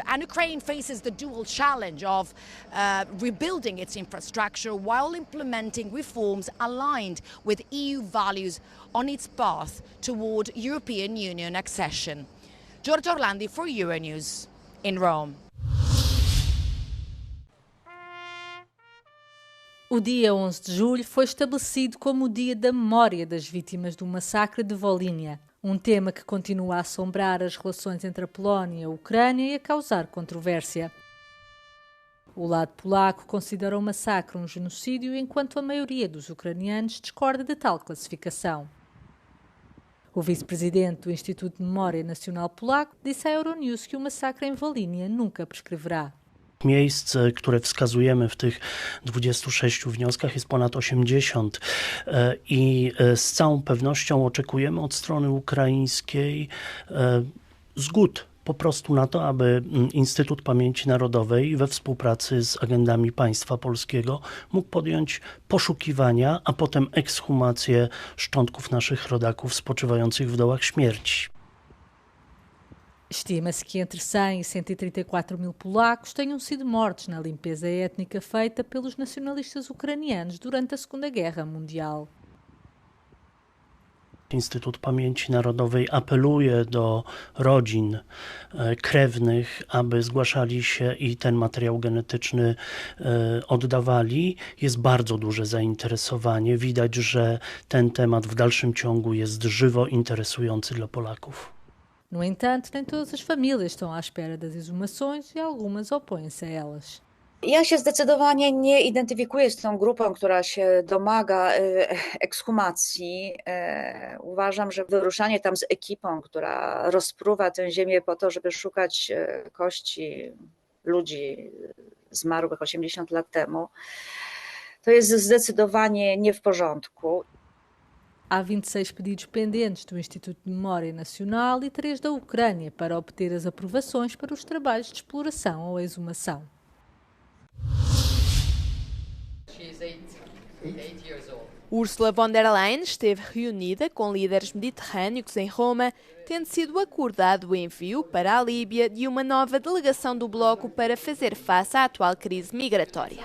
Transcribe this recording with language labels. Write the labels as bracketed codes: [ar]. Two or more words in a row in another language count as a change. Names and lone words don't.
[en] And Ukraine faces the dual challenge of rebuilding its infrastructure while implementing reforms aligned with EU values on its path toward European Union accession. Giorgia Orlandi for Euronews in Rome. [pt] O dia 11 de julho foi estabelecido como o Dia da Memória das Vítimas do Massacre de Volhynia, um tema que continua a assombrar as relações entre a Polónia e a Ucrânia e a causar controvérsia. O lado polaco considera o massacre um genocídio, enquanto a maioria dos ucranianos discorda de tal classificação. O vice-presidente do Instituto de Memória Nacional Polaco disse à Euronews que o massacre em Volhynia nunca prescreverá. [pl] Miejsc, które wskazujemy w tych 26 wnioskach, jest ponad 80 i z całą pewnością oczekujemy od strony ukraińskiej zgód po prostu na to, aby Instytut Pamięci Narodowej we współpracy z agendami państwa polskiego mógł podjąć poszukiwania, a potem ekshumację szczątków naszych rodaków spoczywających w dołach śmierci. [pt] Estima-se que entre 100 e 134 mil polacos tenham sido mortos na limpeza étnica feita pelos nacionalistas ucranianos durante a Segunda Guerra Mundial. [pl] Instytut Pamięci Narodowej apeluje do rodzin krewnych, aby zgłaszali się i ten materiał genetyczny oddawali. Jest bardzo duże zainteresowanie. Widać, że ten temat w dalszym ciągu jest żywo interesujący dla Polaków. [pt] No entanto, nem todas as famílias estão à espera das exumações e algumas opõem-se a elas. [pl] Ja się zdecydowanie nie identyfikuję z tą grupą, która się domaga ekshumacji. Uważam, że wyruszanie tam z ekipą, która rozpruwa tę ziemię po to, żeby szukać kości ludzi zmarłych 80 lat temu, to jest zdecydowanie nie w porządku. [pt] Há 26 pedidos pendentes do Instituto de Memória Nacional e 3 da Ucrânia para obter as aprovações para os trabalhos de exploração ou exumação. Ursula von der Leyen esteve reunida com líderes mediterrâneos em Roma, tendo sido acordado o envio para a Líbia de uma nova delegação do bloco para fazer face à atual crise migratória.